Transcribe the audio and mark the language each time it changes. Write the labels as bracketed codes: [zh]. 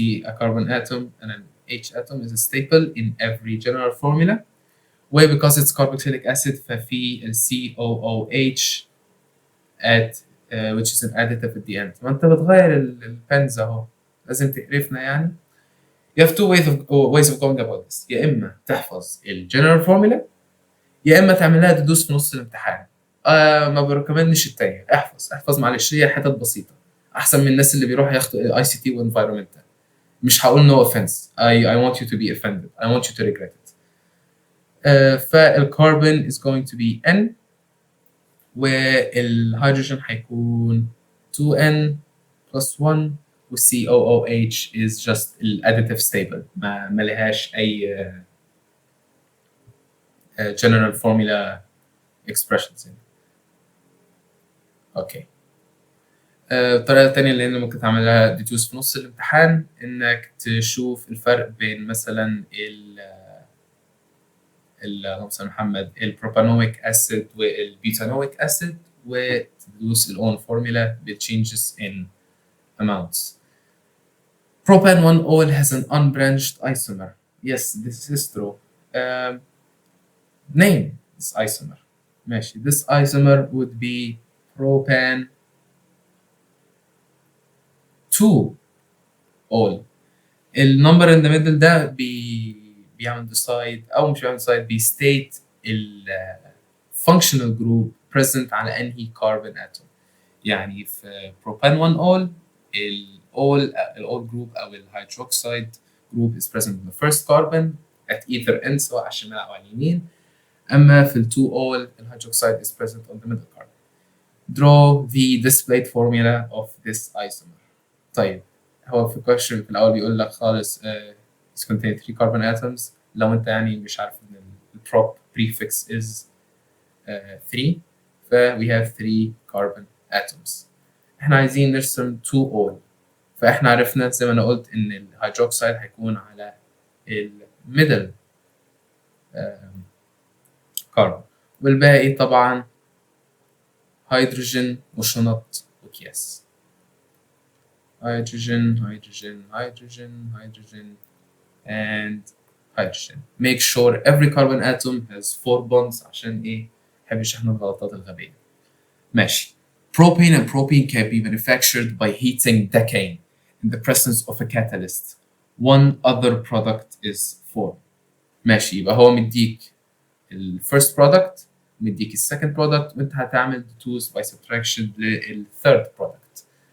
[en] A carbon atom and an H atom is a staple in every general formula. Why? Because it's carboxylic acid [ar] ففي [en] COOH at which is an additive at the end. [ar] ما انت بتغير البنز اهو لازم تقرفنا يعني. [en] You have 2 ways of going about this. [ar] يا اما تحفظ الجنرال فورمولا يا اما تعملها تدوس في نص الامتحان. ما بريكومندش التانية. احفظ معلش هي حتت بسيطة احسن من الناس اللي بيروحوا ياخدوا ICT وانفايرمنتال. مش هقول [en] no offense. I want you to be offended. I want you to regret it. [ar] فالكربون [en] is going to be N [ar] والهيدروجين هيكون [en] 2N plus 1 [ar] والCOOH is just الاديتيف stable ما لهاش أي general formula expressions هنا. اوكي. الطريقة التانية اللي انت ممكن تعملها ديديوس في نص الامتحان انك تشوف الفرق بين مثلا اللهم صل على محمد البروبانويك اسيد والبيوتانويك اسيد وتدوس ال own formula بال [en] changes in amounts. Propan 1-ol has an unbranched isomer. Yes, this is true. Name this isomer. [ar] ماشي. [en] This isomer would be propan 2-ol. [ar] النمبر [en] in the middle [ar] ده بيعمل decide أو مش بيعمل decide بيstate ال [en] functional group present [ar] على أنهي carbon atom. يعني في propan 1-ol ال all group أو ال hydroxide group [en] is present in the first carbon at either end [ar] سواء على الشمال أو على اليمين. أما في ال [en] 2-ol ال hydroxide is present on the middle carbon. Draw the displayed formula of this isomer. [ar] طيب هو في question في الأول بيقول لك خالص [en] it contains 3 carbon atoms. [ar] لو أنت يعني مش عارف إن ال [en] prop prefix is 3 ف we have 3 carbon atoms. [ar] إحنا عايزين نرسم 2-ol فإحنا عرفنا زي ما أنا قلت إن ال hydroxide هيكون على ال [en] middle carbon [ar] والباقي طبعا هيدروجين وشنط وأكياس. [en] hydrogen, hydrogen, hydrogen, hydrogen, and hydrogen. Make sure every carbon atom has 4 bonds [ar] عشان إيه؟ محبش إحنا الغلطات الغبية. ماشي. [en] Propane and propene can be manufactured by heating decane in the presence of a catalyst. One other product is formed. [ar] ماشي يبقى هو مديك ال first product مديك ال second product وأنت هتعمل [en] deduce by subtraction [ar] لل third product.